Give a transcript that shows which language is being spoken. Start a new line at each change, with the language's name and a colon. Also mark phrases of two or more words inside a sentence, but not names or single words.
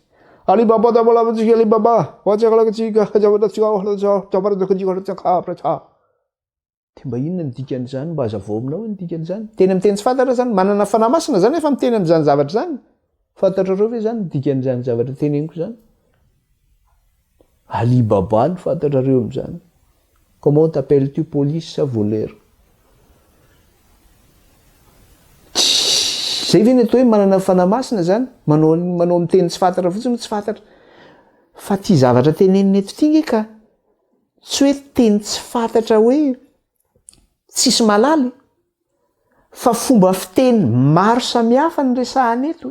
Malagasy: Alibaba tabalabatsika alibaba watsyakalakatsika jabaradatsika dia mba inona ny dikan'izany, mba hazavao aminao ny dikan'izany. Teny amin'ny teny tsy fantatra zany, manana fanahy masina zany efa miteny amin'izany zavatra zany. Fantatrareo ve zany ny dikan'izany zavatra teneniko zany? Alibaba ny fantatrareo amin'izany.
French: Comment t'appelles-tu, police sa voleur?
Malagasy: Zay ve ny atao hoe manana fanahy masina zany? Manao amin'ny teny tsy fantatra fotsiny tsy fantatra. Fa ty zavatra teneniny eto ty ka tsy hoe teny tsy fantatra hoe tsisy malaly, fa fomba fiteny maro samihafa ny resahany eto.